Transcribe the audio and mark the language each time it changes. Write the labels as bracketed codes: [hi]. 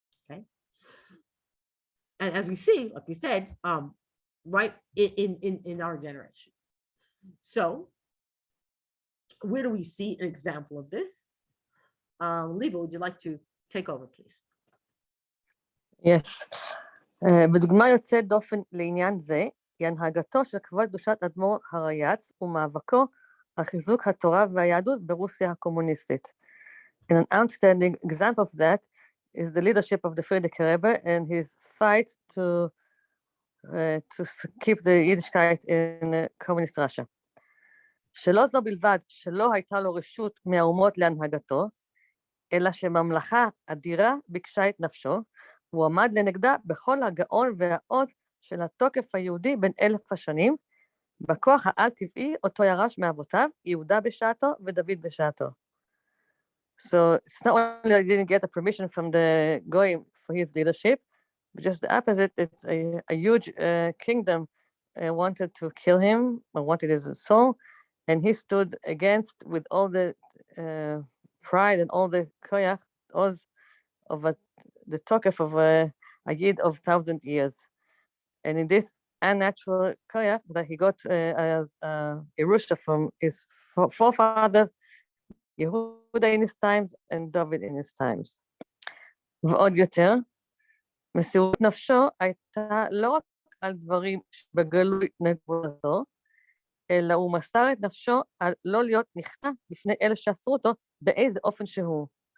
[en] Okay? And as we see, like we said, right, in our generation. So, where do we see an example of this? Liba, would you like to take over, please? Yes. [he] בדוגמה יוצאת דופן לעניין זה, היא הנהגתו של כבוד קדושת אדמו"ר הריי"צ ומאבקו על חיזוק התורה והיהדות ברוסיה הקומוניסטית. [en] And an outstanding example of that is the leadership of the Frierdiker Rebbe and his fight to keep the Yiddishkeit in communist Russia. [he] שלא זו בלבד שלא הייתה לו רשות מהאומות להנהגתו, אלא שממלכה אדירה ביקשה את נפשו, הוא עמד לנגדה בכל הגאון והעוז של התוקף היהודי בין 1000 השנים, בכוח העל-טבעי אותו ירש מאבותיו, יהודה בשעתו ודוד בשעתו. [en] So it's not only that he didn't get a permission from the Goyim for his leadership, but just the opposite, it's a huge kingdom wanted to kill him, or wanted his soul, and he stood against with all the pride and all the koyach oz of the tokef of a yid of 1,000 years. And in this unnatural koyach that he got as Yerusha from his forefathers, Yehuda in his times and David in his times. [he] ועוד יותר, מסירות נפשו הייתה לא רק על דברים שבגלוי נגבולתו, אלא הוא מסר את נפשו על לא להיות נכנע בפני אלה שאסרו אותו באיזה אופן שהוא.